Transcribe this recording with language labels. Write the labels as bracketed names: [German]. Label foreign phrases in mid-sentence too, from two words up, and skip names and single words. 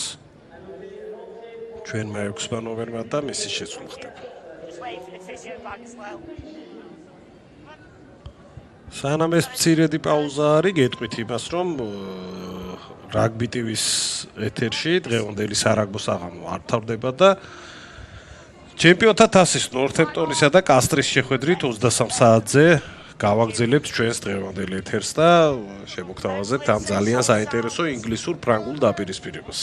[Georgian] ჩვენმა 6 ნოემბერმა და მისი შეცვლა ხდება. [English] Just wait for the physio bag as well. [Georgian] სანამ ეს მცირედი პაუზა არის, გეტყვით იმას, რომ რაგბი TV-ს ეთერში დღევანდელი სარაგბო საღამო არ თავდება და ჩემპიონთა თასის ნორთემპტონისა და კასტრის შეხვედრით 23 საათზე გავაგრძელებთ ჩვენს დღევანდელ ეთერს და შემოგთავაზებთ ამ ძალიან საინტერესო ინგლისურ-ფრანგულ დაპირისპირებას.